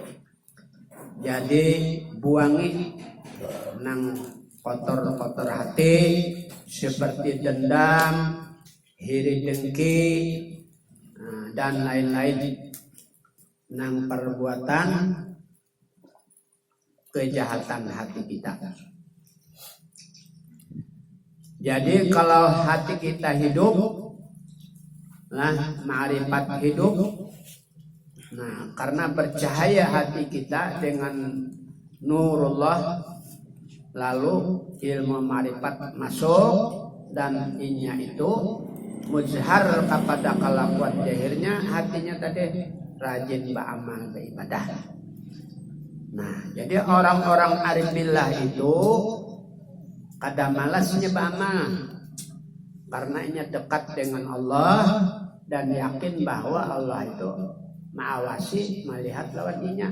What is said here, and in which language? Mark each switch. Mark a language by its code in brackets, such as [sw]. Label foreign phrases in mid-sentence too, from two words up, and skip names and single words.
[bjn] Jadi buangi nang kotor-kotor hati seperti dendam, iri dengki, dan lain-lain nang perbuatan kejahatan hati kita. Jadi kalau hati kita hidup, nah ma'rifat hidup. Nah, karena bercahaya hati kita dengan nurullah, lalu ilmu ma'rifat masuk dan inya itu muzhar kepada kelakuan zahirnya, hatinya tadi rajin beramal beribadah. Nah, jadi orang-orang [ar] عارف بالله [bjn] itu kada malasnya beramal karena inya dekat dengan Allah dan yakin bahwa Allah itu ma'awasi, melihat lawan inya.